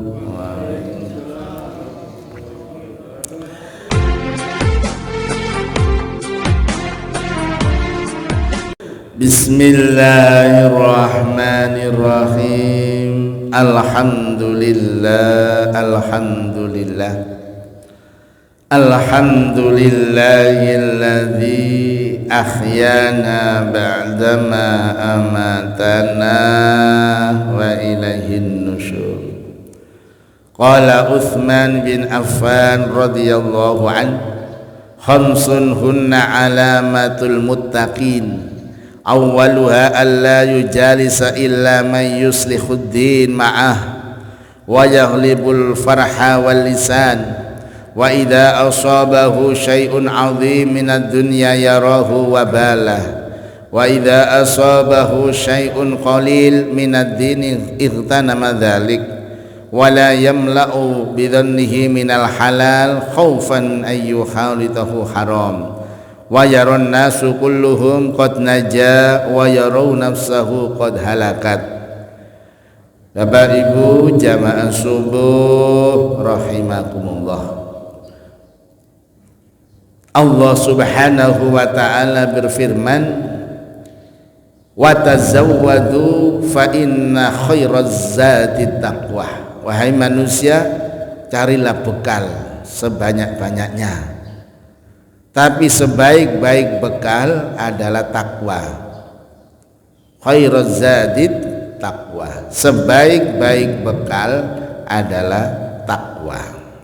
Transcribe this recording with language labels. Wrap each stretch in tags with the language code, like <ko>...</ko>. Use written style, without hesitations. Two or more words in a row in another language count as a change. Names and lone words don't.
<ar>بسم الله الرحمن الرحيم. الحمد لله. الحمد لله الذي أحيانا بعد ما أماتنا وإليه النشور. قال عثمان بن عفان رضي الله عنه، خمس هن علامة المتقين. أولها ألا يجالس إلا من يصلح الدين معه ويغلب الفرح واللسان. وإذا أصابه شيء عظيم من الدنيا يراه وبالا وإذا أصابه شيء قليل من الدين اغتنم ذلك ولا يملأ بظنه من الحلال خوفا أيها لعله حرام ويرى الناس كلهم قد نجا ويرى نفسه قد هلكت.</ar> <id>Bapak Ibu jamaah subuh rahimakumullah. Allah</id> <ar>سبحانه وتعالى</ar> <id>berfirman,</id> <ar>وتزودوا فإن خير الزاد التقوى.</ar> <id>Wahai manusia, carilah bekal sebanyak-banyaknya, tapi sebaik-baik bekal adalah takwa.</id> <ar>خير الزاد التقوى,</ar> <id>sebaik-baik bekal adalah takwa.</id>